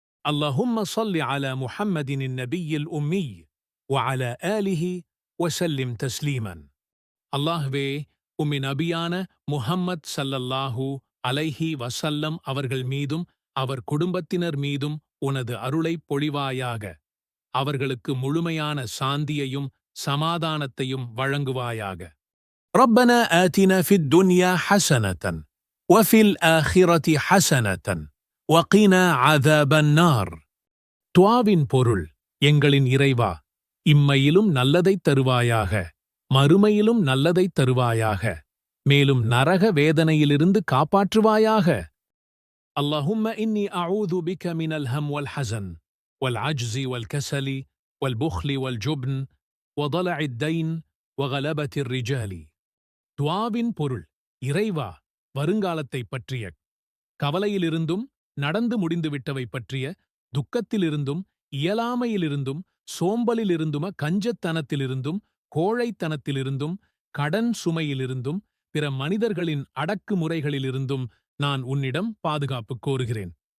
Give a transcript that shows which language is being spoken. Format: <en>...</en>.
<ar>اللهم صل على محمد النبي الأمي وعلى آله وسلم تسليما.</ar> <ta>அல்லாஹ்வே, உம்மை நபியான முஹம்மத் ஸல்லல்லாஹு அலைஹி வஸல்லம் அவர்கள் மீதும் அவர் குடும்பத்தினர் மீதும் உனது அருளைப் பொழிவாயாக. அவர்களுக்கு முழுமையான சாந்தியையும் சமாதானத்தையும் வழங்குவாயாக.</ta> <ar>ربنا آتنا في الدنيا حسنة وفي الآخرة حسنة وقنا عذاب النار.</ar> <ta>துஆவின் பொருள், எங்களின் இறைவா, இம்மையிலும் நல்லதைத் தருவாயாக, மறுமையிலும் நல்லதைத் தருவாயாக, மேலும் நரக வேதனையிலிருந்து காப்பாற்றுவாயாக.</ta> <ar>اللهم إني أعوذ بك من الهم والحزن والعجز والكسل والبخل والجبن وضلع الدين وغلبة الرجال.</ar> <ta>துஆவின் பொருள், இறைவா, வருங்காலத்தைப் பற்றிய கவலையிலிருந்தும் நடந்து முடிந்துவிட்டவை பற்றிய துக்கத்திலிருந்தும் இயலாமையிலிருந்தும் சோம்பலிலிருந்தும் கஞ்சத்தனத்திலிருந்தும் கோழைத்தனத்திலிருந்தும் கடன் சுமையிலிருந்தும் பிற மனிதர்களின் அடக்குமுறைகளிலிருந்தும் நான் உன்னிடம் பாதுகாப்பு கோருகிறேன்.</ta>